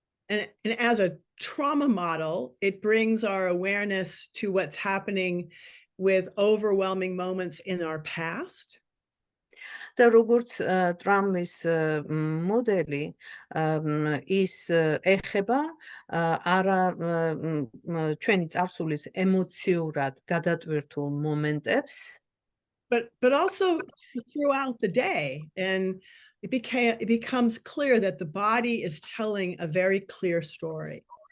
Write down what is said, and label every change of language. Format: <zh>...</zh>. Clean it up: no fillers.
<en>And as a trauma model, it brings our awareness to what's happening with overwhelming moments in our past.</en> <ka>და როგორც ტრავმის მოდელი ის ეხება არა ჩვენი წარსულის ემოციურად გადატვირთულ მომენტებს,</ka> <en>but also throughout the day, and it becomes clear that the body is telling a very clear story.</en>